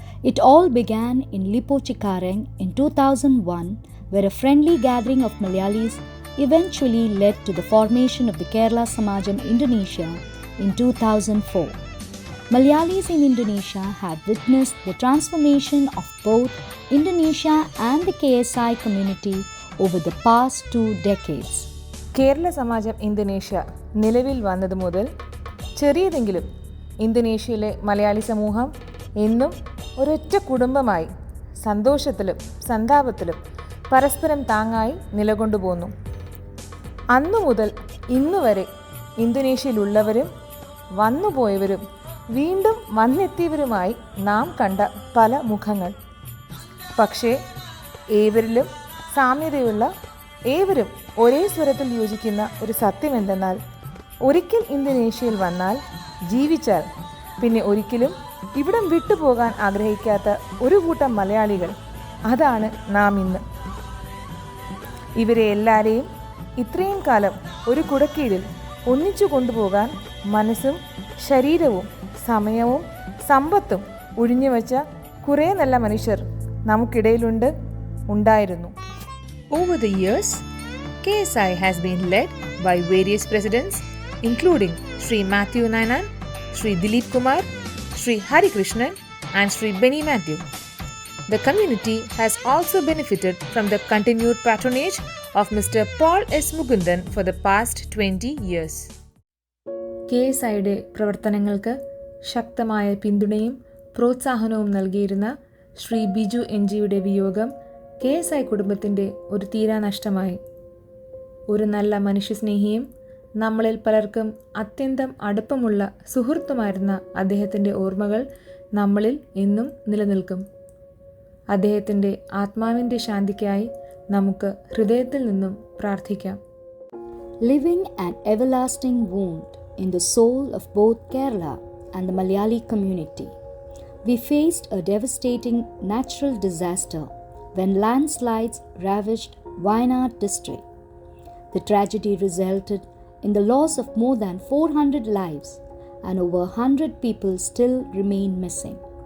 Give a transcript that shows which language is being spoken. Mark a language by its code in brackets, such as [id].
[en] It all began in Lippo Cikarang in 2001, where a friendly gathering of Malayalis eventually led to the formation of the Kerala Samajam Indonesia in 2004. Malayalis in Indonesia have witnessed the transformation of both Indonesia and the KSI community over the past 2 decades. [ml] Kerala Samajam Indonesia നിലവിൽ വന്നത് മുതൽ ചെറിയതെങ്കിലും ഇന്തോനേഷ്യയിലെ മലയാളി സമൂഹം എന്നും ഒരൊറ്റ കുടുംബമായി സന്തോഷത്തിലും സന്താപത്തിലും പരസ്പരം താങ്ങായി നിലകൊണ്ടുപോന്നു. അന്നു മുതൽ ഇന്നുവരെ ഇന്തോനേഷ്യയിലുള്ളവരും വന്നുപോയവരും വീണ്ടും വന്നെത്തിയവരുമായി നാം കണ്ട പല മുഖങ്ങൾ. പക്ഷേ ഏവരിലും സാമ്യതയുള്ള, ഏവരും ഒരേ സ്വരത്തിൽ യോജിക്കുന്ന ഒരു സത്യമെന്തെന്നാൽ, ഒരിക്കൽ ഇന്തോനേഷ്യയിൽ വന്നാൽ, ജീവിച്ചാൽ പിന്നെ ഒരിക്കലും ഇവിടം വിട്ടുപോകാൻ ആഗ്രഹിക്കാത്ത ഒരു കൂട്ടം മലയാളികൾ, അതാണ് നാം ഇന്ന്. ഇവരെ എല്ലാവരെയും ഇത്രയും കാലം ഒരു കുടക്കീഴിൽ ഒന്നിച്ചു കൊണ്ടുപോകാൻ മനസ്സും ശരീരവും സമയവും സമ്പത്തും ഒഴിഞ്ഞുവെച്ച കുറേ നല്ല മനുഷ്യർ നമുക്കിടയിലുണ്ട്, ഉണ്ടായിരുന്നു. [en] Over the years, KSI has been led by various presidents including Sri Matthew Nayanan, Sri Dilip Kumar, Sri Hari Krishnan and Sri Benny Matthew. The community has also benefited from the continued patronage of Mr. Paul S. Mukundan for the past 20 years. [ml] KSIയുടെ പ്രവർത്തനങ്ങൾക്ക് ശക്തമായ പിന്തുണയും പ്രോത്സാഹനവും നൽകിയിരുന്ന ശ്രീ ബിജു എൻജിയുടെ വിയോഗം KSI കുടുംബത്തിൻ്റെ ഒരു തീരാനഷ്ടമായി. ഒരു നല്ല മനുഷ്യസ്നേഹിയും നമ്മളിൽ പലർക്കും അത്യന്തം അടുപ്പമുള്ള സുഹൃത്തുമായിരുന്ന അദ്ദേഹത്തിൻ്റെ ഓർമ്മകൾ നമ്മളിൽ എന്നും നിലനിൽക്കും. അദ്ദേഹത്തിൻ്റെ ആത്മാവിൻ്റെ ശാന്തിക്കായി നമുക്ക് ഹൃദയത്തിൽ നിന്നും പ്രാർത്ഥിക്കാം. [en] Leaving an everlasting wound in the soul of both Kerala and the Malayali community, we faced a devastating natural disaster when landslides ravaged Wayanad district. The tragedy resulted in the loss of more than 400 lives and over 100 people still remain missing.